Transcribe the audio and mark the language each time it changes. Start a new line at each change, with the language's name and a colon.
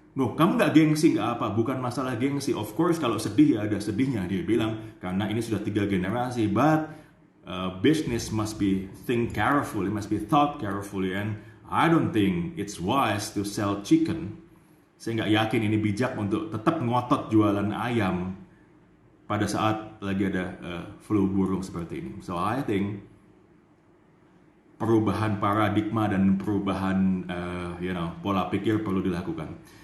Indonesian: No, kamu nggak gengsi nggak apa, bukan masalah gengsi.
English: Of course
Indonesian: kalau sedih ya ada sedihnya, dia bilang, karena ini sudah 3 generasi,
English: but business must be think carefully, must be thought carefully, and I don't think it's wise to sell chicken.
Indonesian: Saya nggak yakin ini bijak untuk tetap ngotot jualan ayam pada saat lagi ada flu burung seperti ini.
English: So I think
Indonesian: perubahan paradigma dan perubahan pola pikir perlu dilakukan.